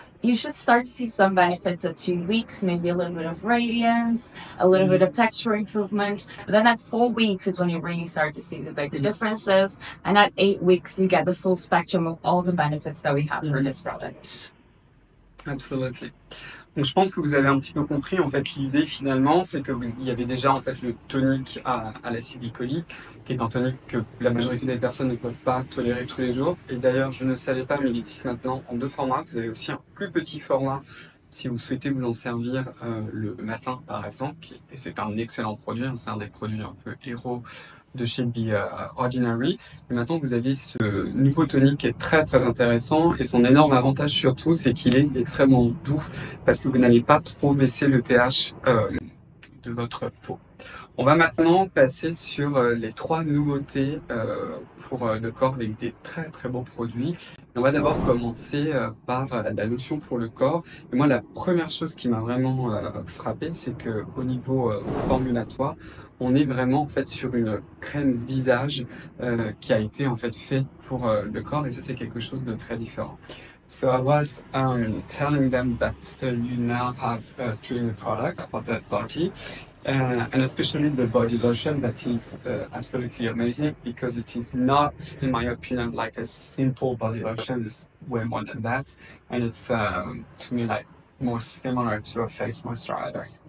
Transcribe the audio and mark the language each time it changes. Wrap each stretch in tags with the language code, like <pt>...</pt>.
<en>You should start to see some benefits at 2 weeks, maybe a little bit of radiance, a little bit of texture improvement. But then at 4 weeks is when you really start to see the bigger differences. And at 8 weeks, you get the full spectrum of all the benefits that we have for this product. Absolutely.</en> <fr>Donc je pense que vous avez un petit peu compris en fait l'idée finalement, c'est que il y avait déjà en fait le tonique à l'acide glycolique, qui est un tonique que la majorité des personnes ne peuvent pas tolérer tous les jours. Et d'ailleurs je ne savais pas, mais il existe maintenant en 2 formats. Vous avez aussi un plus petit format si vous souhaitez vous en servir le matin par exemple. Et c'est un excellent produit, c'est un des produits un peu héros de chez The Ordinary. Et maintenant vous avez ce nouveau tonique qui est très intéressant, et son énorme avantage surtout c'est qu'il est extrêmement doux parce que vous n'allez pas trop baisser le pH de votre peau. On va maintenant passer sur les 3 nouveautés pour le corps avec des très beaux produits. Et on va d'abord commencer par la lotion pour le corps. Et moi, la première chose qui m'a vraiment frappé, c'est que au niveau formulatoire, on est vraiment en fait sur une crème visage qui a été en fait pour le corps, et ça c'est quelque chose de très différent.</fr> <en>So I was telling them that you now have 3 new products for that body. And especially the body lotion that is absolutely amazing because it is not, in my opinion, like a simple body lotion. It's way more than that, and it's to me like more similar to a face moisturizer.</en>